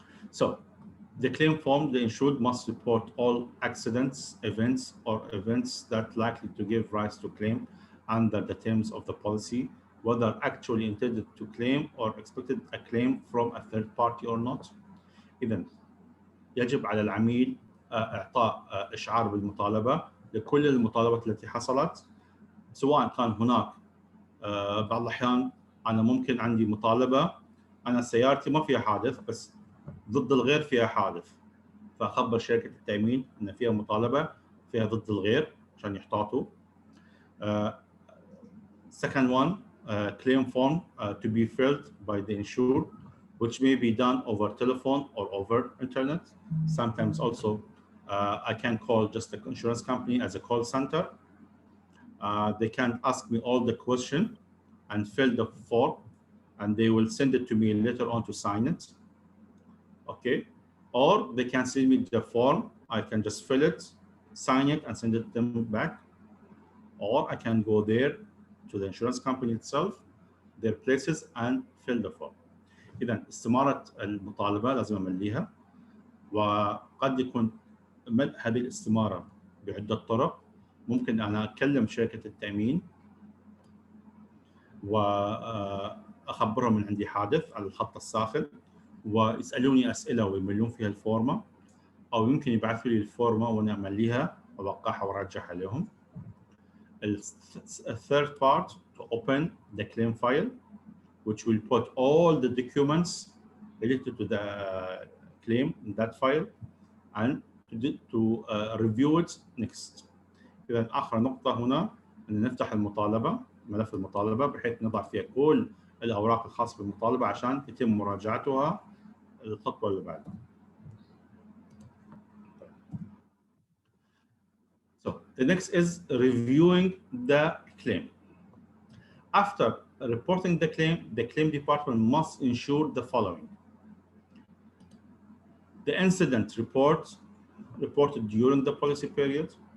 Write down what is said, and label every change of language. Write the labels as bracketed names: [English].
[English] So, the claim form, the insured must report all accidents, events, or events that likely to give rise to claim under the terms of the policy, whether actually intended to claim or expected a claim from a third party or not. [Arabic] إذن يجب على العميل إعطاء إشعار بالمطالبة لكل المطالبات التي حصلت، سواء كان هناك بعض الأحيان أنا ممكن عندي مطالبة، أنا سيارتي ما فيها حادث بس ضد الغير فيها حادث، فأخبر شركة التأمين أن فيها مطالبة فيها ضد الغير عشان يحتاطوا. [English] Second one, claim form to be filled by the insured, which may be done over telephone or over internet. Sometimes also I can call just the insurance company as a call center. They can ask me all the question and fill the form, and they will send it to me later on to sign it. Okay, or they can send me the form, I can just fill it, sign it, and send it them back. Or I can go there to the insurance company itself, their places, and fill the form. [Arabic] إذا استمارة المطالبة لازم أمليها، وقد يكون ملء هذه الاستمارة بعدة طرق. ممكن أنا أكلم شركة التأمين وأخبرهم من عندي حادث على الخط الساخن، ويسألوني أسئلة ويملون فيها الفورمة، أو يمكن يبعثوا لي الفورمة وأنا أمليها وأوقعها وأرجعها لهم. [English] The third part, to open the claim file, which will put all the documents related to the claim in that file, and to review it next. [Arabic] إذا آخر نقطة هنا أن نفتح المطالبة، ملف المطالبة، بحيث نضع فيها كل الأوراق الخاصة بالمطالبة عشان يتم مراجعتها الخطوة اللي بعدها. [English] So the next is reviewing the claim. After reporting the claim department must ensure the following: the incident reported during the policy period.